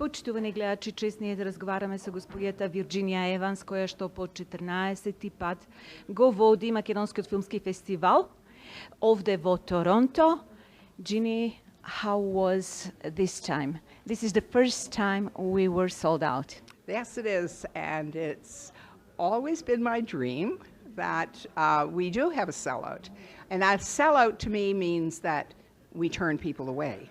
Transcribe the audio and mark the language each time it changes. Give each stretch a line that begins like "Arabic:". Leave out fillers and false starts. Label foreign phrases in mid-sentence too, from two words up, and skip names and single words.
Macedonian: Почитувани гледачи, чест ние да разговараме со господјата Вирџинија Еванс, која што по 14 пат го води Македонскиот филмски фестивал овде во Торонто.
English: Ginny, how was this time? This is the first time we were sold out. Yes, it is, and it's always been my dream that we do have a sellout. And a sellout to me means that we turn people away.